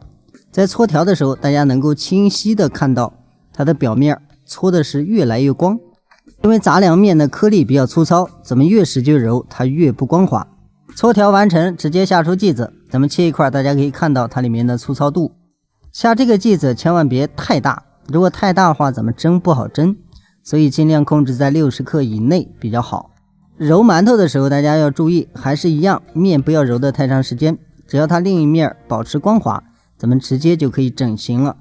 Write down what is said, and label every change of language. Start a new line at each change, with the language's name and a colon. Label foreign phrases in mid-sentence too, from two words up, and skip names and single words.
Chinese: 在搓條的時候，大家能夠清晰的看到它的表面搓的是越來越光，因為杂糧面的顆粒比較粗糙，咱們越使勁揉它越不光滑。搓條完成，直接下出劑子，咱們切一塊，大家可以看到它裡面的粗糙度。下這個劑子千萬別太大，如果太大的話咱們蒸不好蒸，所以盡量控制在60克以內比較好。揉饅頭的時候大家要注意，還是一樣，面不要揉得太長時間，只要它另一面保持光滑，咱們直接就可以整形了。